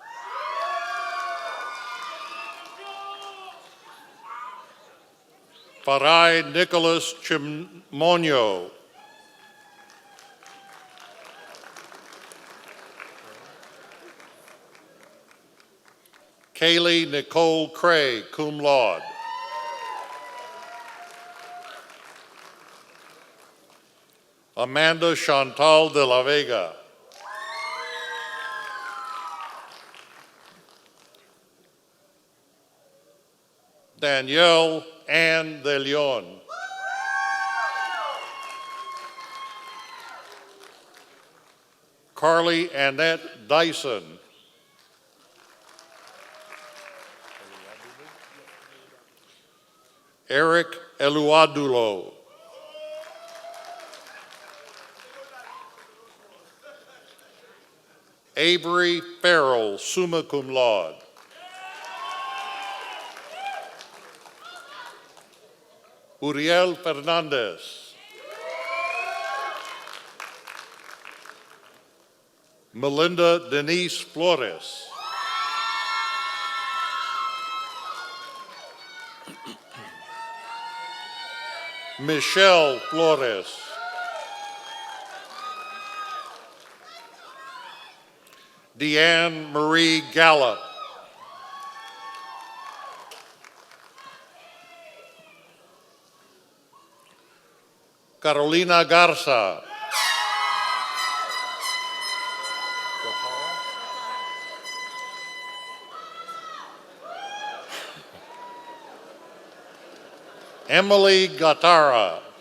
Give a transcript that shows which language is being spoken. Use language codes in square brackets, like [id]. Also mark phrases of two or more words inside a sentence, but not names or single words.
[en] Farai Nicholas Chimonio. Kaylee Nicole Cray, [la] cum laude. [en] Amanda Chantal de la Vega. Danielle Ann de Leon. Carly Annette Dyson. Eric Eluadulo. Avery Farrell, [la] summa cum laude. [en] Uriel Fernandez. Melinda Denise Flores. Michelle Flores. Deanne Marie Gallup. Carolina Garza. Emily Gatara.